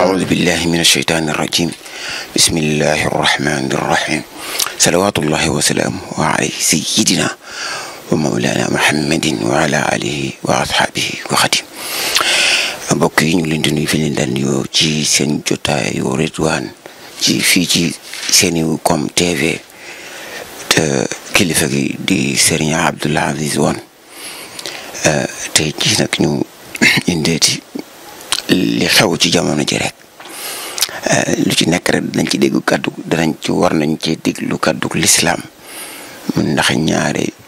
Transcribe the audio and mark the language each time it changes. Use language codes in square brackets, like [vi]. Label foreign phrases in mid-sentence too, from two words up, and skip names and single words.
[ar] بالله من الشيطان الرجيم بسم الله الرحمن الرحيم صلوات الله وسلامه على سيدنا ومولانا محمد وعلى آله وأصحابه [wo] وخديم mbokk yi ñu leen di nuyu fi leen daan nuyoo ci seen jotaayu Ridwaan ci fii ci Senego.com TV te kilifa gi di Serigne Abdoul Aziz Wane tey jii nag ñu indeeti li xew ci jamono ji rek lu ci nekk rek danañ ci dégg kaddu danañ ci war nañ ci déglu kaddu l'islam ndax ñaare